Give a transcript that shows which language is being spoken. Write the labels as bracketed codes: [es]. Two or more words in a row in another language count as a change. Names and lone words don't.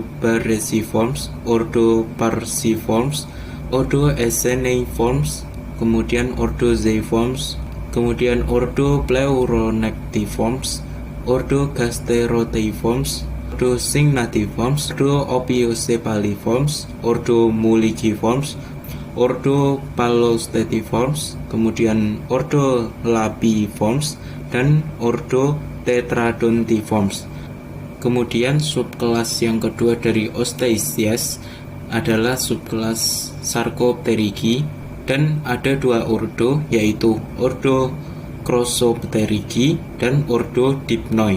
[id] Barresiformes, ordo Parsiformes, ordo Esseneiformes, kemudian ordo Zeiformes, kemudian ordo Pleuronectiformes, ordo Gasteroteiformes, ordo Sygnathiformes, ordo Opiocepaliformes, ordo Muligiformes, ordo Palostetiformes, kemudian ordo Labiformes, dan ordo Tetradontiformes. Kemudian subkelas yang kedua dari Osteichthyes adalah subkelas Sarcopterygii, dan ada dua ordo, yaitu ordo Crossopterygii dan ordo Dipnoi.